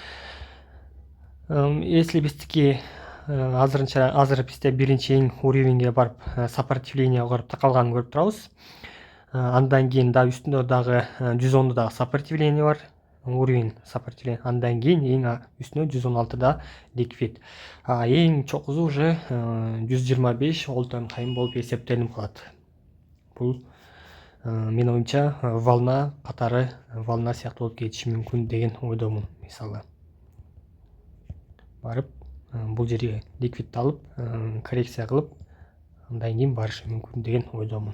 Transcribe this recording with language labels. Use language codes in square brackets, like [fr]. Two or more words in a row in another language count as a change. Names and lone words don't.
[ky] Если биздики азыр бизде биринчи эң уровеньге барып, сопротивление барып такалганын көрүп турабыз. Андан кийин дагы үстүндө дагы 110 дагы сопротивление бар, [ru] уровень сопротивление. [ky] Андан кийин эң үстүнө 116 ликвид. Эң чокусу уже 125 [en] all time high [ky] болуп эсептелип калат. Бул менин оюмча волна катары, волна сыяктуу болуп кетиши мүмкүн деген ойдомун. Мисалы барып бул жерге ликвидти алып, коррекция кылып, андан кийин барышы мүмкүн деген ойдомун.